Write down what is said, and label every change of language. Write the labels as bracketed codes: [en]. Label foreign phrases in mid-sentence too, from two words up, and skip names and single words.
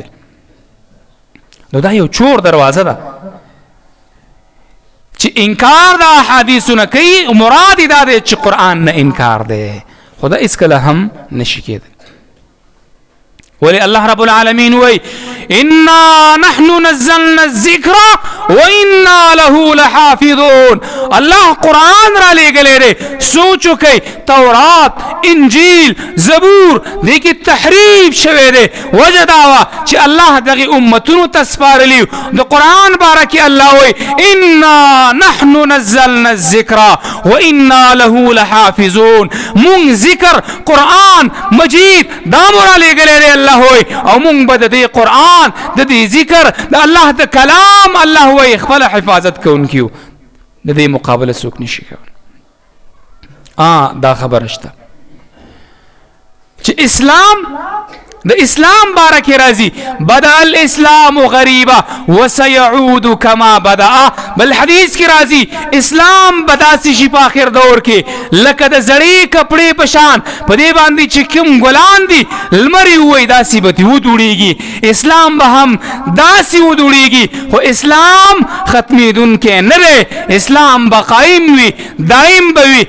[ps] نو دا یو چور دروازه ده چې انکار د احادیثو نه کوي، مراد دا دی چې قرآن نه انکار دی. خو دا هېڅکله هم نشي کېدی. ولی الله [ar] رب العالمین [ps] وی [ar] انا نحن نزلنا الذکر وانا له لحافظون. [ps] الله قرآن را لېږلی دی. سوچ وکئ تورات، انجیل، زبور دې کې تحریف شوی دی. وجه دا وه چې الله دغې امتونو ته سپارلي. د قرآن باره کې الله وی [ar] انا نحن نزلنا الذکر وانا له لحافظون. [ps] مونږ ذکر قرآن مجید دا مو را لېږلی دی الله وی، او مونږ به د دې قرآن د دې ذکر د الله د کلام الله وی خپل حفاظت کوونکي یو. د دې مقابله څوک نشي کولی. دا خبره شته چې اسلام د اسلام باره کې راځي [ar] بدأ الاسلام غریبا وسيعود كما بدأ. [ps] بل حدیث کې راځي اسلام بداسي شي په آخر دور کې لکه د زړې کپړې په شان، په دې باندې چې کوم ګلان دي لمر یې ووایي داسې به ترې ودوړېږي. اسلام به هم داسې ودوړېږي. خو اسلام ختمېدونکی نه دی، اسلام به قایم وي، دایم به وي.